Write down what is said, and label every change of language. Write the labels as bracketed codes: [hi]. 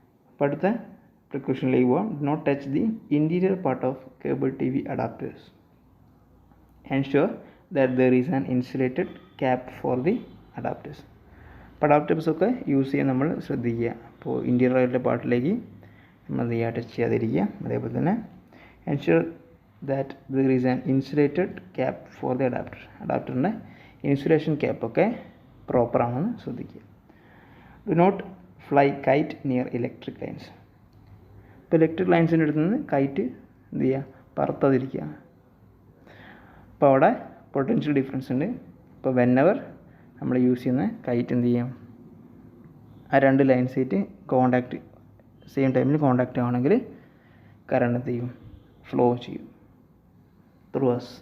[ml] അപ്പോൾ അടുത്ത പ്രിക്കോഷനിലേക്ക് പോകാം. [en] Not touch the interior part of cable TV adapters. Ensure that there is an insulated cap for the adapters. [ml] അപ്പോൾ അഡാപ്റ്റേഴ്സൊക്കെ use ചെയ്യാൻ നമ്മൾ ശ്രദ്ധിക്കുക. അപ്പോൾ ഇൻറ്റീരിയർ ആയിട്ടുള്ള പാർട്ടിലേക്ക് നമ്മൾ എന്ത് ചെയ്യുക, ടച്ച് ചെയ്യാതിരിക്കുക. അതേപോലെ തന്നെ ensure [en] that there is an insulated cap for the adapter. [ml] അഡാപ്റ്ററിൻ്റെ insulation ക്യാപ്പൊക്കെ പ്രോപ്പറാണെന്ന് ശ്രദ്ധിക്കുക. [en] Do not fly kite near electric lines. [ml] ഇപ്പോൾ ഇലക്ട്രിക് ലൈൻസിൻ്റെ അടുത്ത് നിന്ന് കൈറ്റ് എന്ത് ചെയ്യുക, പറത്താതിരിക്കുക. അപ്പോൾ അവിടെ പൊട്ടൻഷ്യൽ ഡിഫറൻസ് ഉണ്ട്. ഇപ്പോൾ വെന്നെവർ നമ്മൾ യൂസ് ചെയ്യുന്ന കൈറ്റ് എന്ത് ചെയ്യും, ആ രണ്ട് ലൈൻസായിട്ട് കോണ്ടാക്റ്റ് സെയിം ടൈമിൽ കോണ്ടാക്റ്റ് ആവണമെങ്കിൽ കറണ്ട് എന്ത് ചെയ്യും, ഫ്ലോ ചെയ്യും [en] Through us.